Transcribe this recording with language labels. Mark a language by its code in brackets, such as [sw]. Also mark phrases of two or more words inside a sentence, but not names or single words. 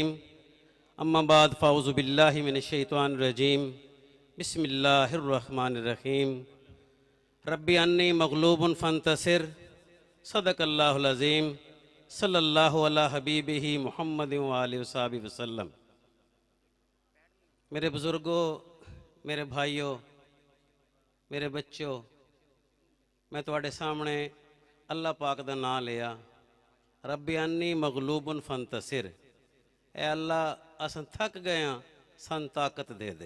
[ar] أما بعد فأعوذ بالله من الشيطان الرجيم. بسم الله الرحمن الرحيم رب أني مغلوب فانتصر. صدق الله العظيم. صلى الله على حبيبه محمد وآله وصحبه وسلم. [pa] ਮੇਰੇ ਬਜ਼ੁਰਗੋਂ, ਮੇਰੇ ਭਾਈਓਂ, ਮੇਰੇ ਬੱਚੋਂ, ਮੈਂ ਤੁਹਾਡੇ ਸਾਹਮਣੇ ਅੱਲਾਹ ਪਾਕ ਦਾ ਨਾਮ ਲਿਆ। [ar] رب أني مغلوب فانتصر. [pa] ਏ ਅੱਲਾਹ ਅਸਾਂ ਥੱਕ ਗਏ ਹਾਂ, ਸਨ ਤਾਕਤ ਦੇ ਦੇ।